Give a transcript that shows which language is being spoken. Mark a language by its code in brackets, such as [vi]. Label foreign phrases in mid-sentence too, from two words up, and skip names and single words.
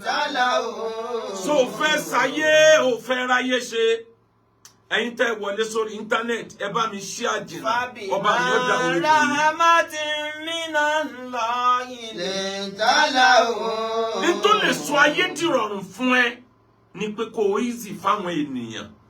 [ar] لهم. [yo] So, o fẹ́ sáyé, o fẹ́ ráyé ṣe. Ẹ̀yin tẹ́ wọlé sórí internet, ẹ bá mi share jìnnà. Ọba mi ó dá orí فبما jì yín. [ar] رحمة من الله لنت لهم. [yo] Ní tó lè sọ ayé di rọrùn fún ẹ ni pé kó o easy fáwọn ènìyàn.